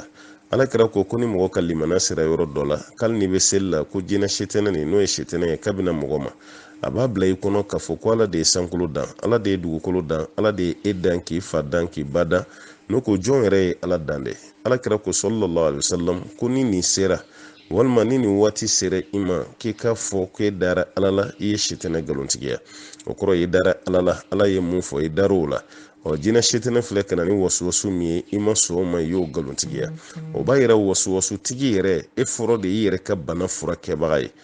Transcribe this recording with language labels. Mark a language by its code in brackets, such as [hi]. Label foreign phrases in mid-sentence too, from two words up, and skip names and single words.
[bm] Ala kɛra ko ni mɔgɔ ka limaniya sera yɔrɔ dɔ la, k'ali n'i bɛ seli la, ko jinɛ setɛnɛ nin n'o ye setɛnɛ ye k'a bɛna mɔgɔ ma, a b'a bila i kɔnɔ k'a fɔ ko ala de ye sankolo dan, ala de ye dugukolo dan, ala de ye e dan, k'i fa dan, k'i ba dan. N'o ko jɔn yɛrɛ ye ala dan dɛ. Ala kɛra ko [ar] صلى الله عليه وسلم, [bm] ko ni nin sera, walima ni nin waati sera i ma, k'i ka fɔ k'e dara ala la, i ye setɛnɛ nkalontigiya. O kɔrɔ ye dara ala la, ala ye mun fɔ i dar'o la. Jinɛ setɛnɛ filɛ ka na ni wasuwasu min ye, i ma sɔn o ma, i y'o nkalontigiya. O b'a yira wasuwasu tigi yɛrɛ, e fɔlɔ de y'i yɛrɛ ka bana furakɛbaga ye.